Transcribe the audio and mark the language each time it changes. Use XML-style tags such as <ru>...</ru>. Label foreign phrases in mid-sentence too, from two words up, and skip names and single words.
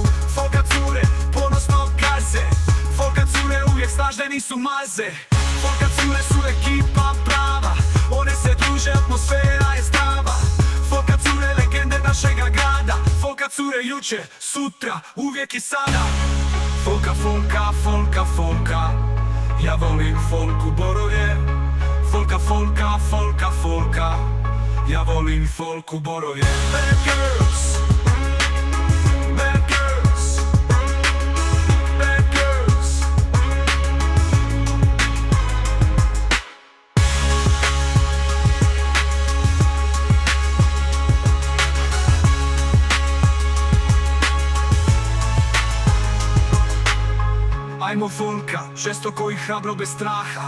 <hr>Folka cure ponosno gaze, folka cure uvijek snažne, nisu maze. Folka cure su ekipa prava, one se druže, atmosfera je zdrava. Folka cure legende našega grada, folka cure jučer, sutra, uvijek i sada. Folka, folka, folka, folka, ja volim folku Borovje. Folka, folka, folka, folka, ja volim folku Borovje.</hr> <en>Bad girls, bad girls, bad girls.</en> <hr>Ajmo folka, žestoko i hrabro bez straha.</hr>